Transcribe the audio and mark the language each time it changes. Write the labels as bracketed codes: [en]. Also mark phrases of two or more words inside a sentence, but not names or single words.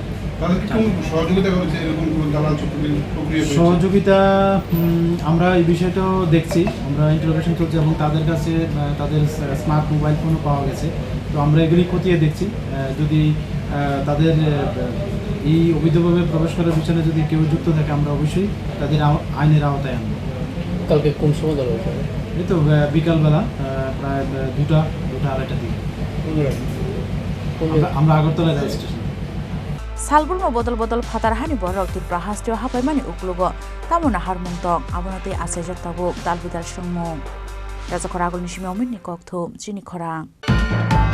[bn] সহযোগিতা আমরা এই বিষয়টাও দেখছি আমরা ইন্টারোগেশন চলছে এবং তাদের কাছে তাদের স্মার্ট মোবাইল ফোনও পাওয়া গেছে তো আমরা এগুলি খতিয়ে দেখছি যদি তাদের এই অবৈধভাবে প্রবেশ করার পিছনে যদি কেউ যুক্ত থাকে আমরা অবশ্যই তাদের আইনের আওতায় আনবো কালকে কোন সময় দল এই তো বিকালবেলা প্রায় দুটা আড়াইটার দিকে আমরা আগরতলা রেল স্টেশন [trp] Salburno bodol fatar hani borok Tripura hasto hapaimani uklugo tamona harmungtong abonate asejak tabuk dalbidal sungmung Khorang Chini Khorang